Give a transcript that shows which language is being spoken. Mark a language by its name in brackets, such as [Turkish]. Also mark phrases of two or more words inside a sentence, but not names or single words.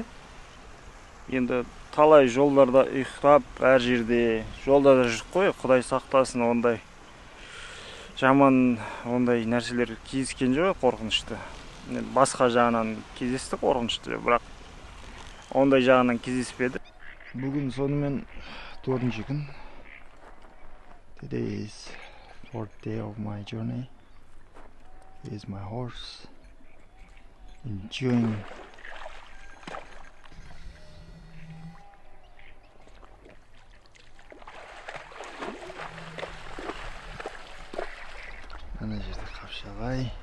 [Kazakh] Енді талай жолдарда ұйықтап, әр жерде жолда да жүріп қой, Құдай сақтасын, ондай жаман ондай нәрселер кездескен жоқ, қорқынышты. Басқа жағынан кездесті қорқынышты, бірақ ондай жағынан кездеспеді. Бүгін сонымен 4-ші күн. [English] Today is 4th day of my journey. Here's my horse enjoying [Kazakh] ана жерде Қапшағай.